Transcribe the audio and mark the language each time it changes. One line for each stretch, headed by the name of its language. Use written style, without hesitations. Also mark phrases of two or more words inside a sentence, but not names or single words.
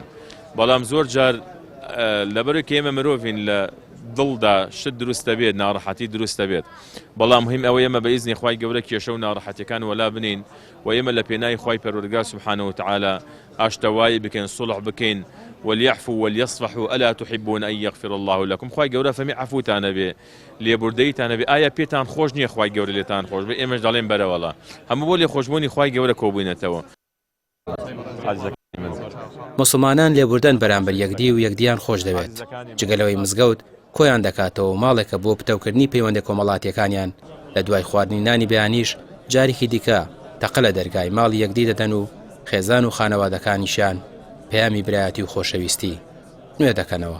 Central Kurdish: بەڵام زۆر جار لەبەرەوەی کە ئێمە مرۆڤین لە دڵدا شت دروستە بێت ناڕەحەتی دروستە بێت، بەڵام مهم ئەوە ئێمە بە ئیزنی خوای گەورە کێشە و ناڕەحەتیەکان وەلا بنین و ئێمە لە پێناوی خوای پەروەردگار
Arabic: سوبحانەه وتعالە
Central Kurdish: ئاشتەوایی بکەین سوڵح بکەین
Arabic: وليعفوا وليصفحوا ألا تحبون أن يغفر الله لكم.
Central Kurdish: خوای گەورە فەرمی عەفوتانە بێ لێبوردەیتانە بێ. ئایا پێتان خۆش نییە خوای گەورە لێتان خۆش بێ؟ ئێمەش دەڵێن بەرەوەڵا هەموو بۆ لێخۆشبوونی خوای گەورە کۆبووینەتەوە. مسلمانان لێبوردن بەرامبەر یەکدی و یەکدیان خۆش دەوێت. جگەلەوەی مزگەوت کۆیان دەکاتەوە ماڵێکە بۆ پتەوکردنی پەیوەندی کۆمەڵاتیەکانیان لە دوای خواردنی نانی بەیانیش جارێکی دیکە تەقە لە دەرگای ماڵی یەکدی دەدەن و خێزان و خانەوادەکانیشیان پەیامی برایەتی و خۆشەویستی نوێ دەکەنەوە.